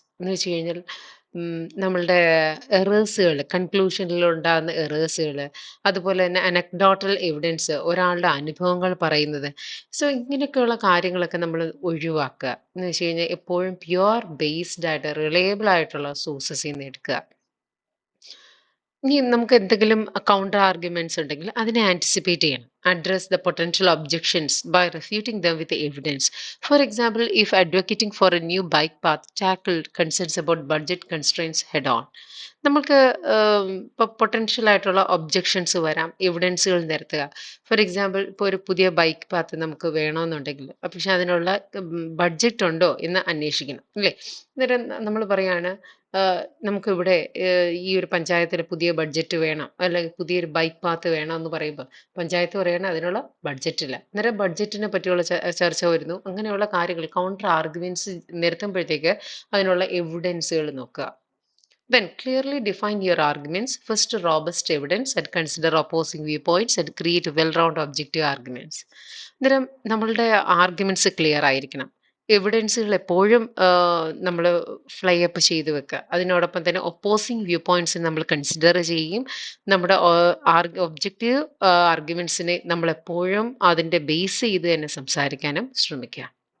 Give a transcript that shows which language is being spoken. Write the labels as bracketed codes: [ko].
[ml] എന്ന് വെച്ച് കഴിഞ്ഞാൽ നമ്മളുടെ എറേഴ്സുകൾ, കൺക്ലൂഷനിൽ ഉണ്ടാകുന്ന എറേഴ്സുകൾ, അതുപോലെ തന്നെ അനക്ഡോട്ടൽ എവിഡൻസ്, ഒരാളുടെ അനുഭവങ്ങൾ പറയുന്നത്. സോ ഇങ്ങനെയൊക്കെയുള്ള കാര്യങ്ങളൊക്കെ നമ്മൾ ഒഴിവാക്കുക. എന്ന് വെച്ച് കഴിഞ്ഞാൽ എപ്പോഴും പ്യുവർ ബേസ്ഡ് ആയിട്ട് റിലയബിൾ ആയിട്ടുള്ള സോഴ്സസിൽ നിന്ന് എടുക്കുക. ഇനി നമുക്ക് എന്തെങ്കിലും കൗണ്ടർ ആർഗ്യുമെന്റ്സ് ഉണ്ടെങ്കിൽ അതിനെ ആൻറ്റിസിപ്പേറ്റ് ചെയ്യണം. [en] address the potential objections by refuting them with evidence. For example, if advocating for a new bike path tackled concerns about budget constraints head on. [ml] നമുക്ക് ഇപ്പോൾ പൊട്ടൻഷ്യൽ ആയിട്ടുള്ള ഒബ്ജെക്ഷൻസ് വരാം, എവിഡൻസുകൾ നിരത്തുക. ഫോർ എക്സാമ്പിൾ, ഇപ്പോൾ ഒരു പുതിയ ബൈക്ക് പാത്ത് നമുക്ക് വേണമെന്നുണ്ടെങ്കിൽ പക്ഷെ അതിനുള്ള ബഡ്ജറ്റ് ഉണ്ടോ എന്ന് അന്വേഷിക്കണം, അല്ലേ? അന്നേരം നമ്മൾ പറയാണ്, നമുക്കിവിടെ ഈ ഒരു പഞ്ചായത്തിൽ പുതിയ ബഡ്ജറ്റ് വേണം, അല്ലെങ്കിൽ പുതിയൊരു ബൈക്ക് പാത്ത് വേണം എന്ന് പറയുമ്പോൾ പഞ്ചായത്ത് പറയണ അതിനുള്ള ബഡ്ജറ്റില്ല. അന്നേരം ബഡ്ജറ്റിനെ പറ്റിയുള്ള ചർച്ച വരുന്നു. അങ്ങനെയുള്ള കാര്യങ്ങൾ കൗണ്ടർ ആർഗ്യുമെന്റ്സ് നിരത്തുമ്പോഴത്തേക്ക് അതിനുള്ള എവിഡൻസുകൾ നോക്കുക. [en] Then clearly define your arguments. First, robust evidence and consider opposing viewpoints and create well-rounded objective arguments. [ml] അന്നേരം നമ്മളുടെ ആർഗ്യുമെന്റ്സ് ക്ലിയർ ആയിരിക്കണം. എവിഡൻസുകൾ എപ്പോഴും നമ്മൾ ഫ്ലൈ അപ്പ് ചെയ്ത് വെക്കുക. അതിനോടൊപ്പം തന്നെ ഒപ്പോസിങ് വ്യൂ പോയിന്റ്സ് നമ്മൾ കൺസിഡർ ചെയ്യുകയും നമ്മുടെ ഒബ്ജക്റ്റീവ് ആർഗ്യുമെന്റ്സിനെ നമ്മൾ എപ്പോഴും അതിൻ്റെ ബേസ് ചെയ്ത് തന്നെ സംസാരിക്കാനും ശ്രമിക്കുക.